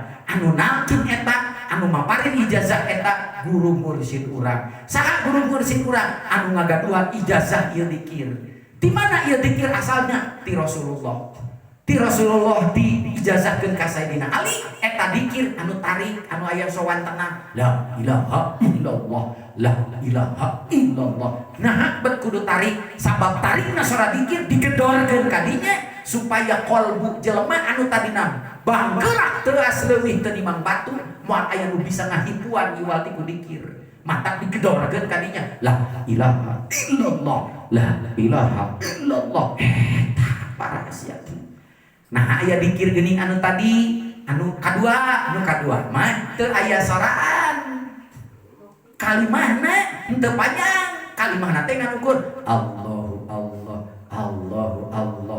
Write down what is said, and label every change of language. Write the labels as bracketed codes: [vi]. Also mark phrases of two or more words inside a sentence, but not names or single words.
[su] Anu nalkin eta, anu maparin ijazah eta guru mursyid urang. Saha guru mursyid urang? Anu ngagaduhan ijazah ieu dikir. Di mana ieu dikir asalnya? Ti Rasulullah. Ti Rasulullah diijazahkeun ka Sayyidina Ali eta dikir anu tarik anu aya sowan tenang [ar] la ilaha illallah la ilaha illallah. [su] Nah bet kudu tarik sabab tarikna sora dikir digedorkeun ka dinya supaya kolbu jelema anu tadina banggerak teuas leuwih teu nimang batu moal aya nu bisa ngahipuan iwal ti ku dikir matak digedorkeun ka dinya [ar] la ilaha illallah la ilaha illallah [su] eta para asiat. Nah aya dikir geuning anu tadi anu kadua mah teu aya soraan kalimahna teu panjang kalimahna teh nganukur [ar] Allahu Allah Allahu Allah.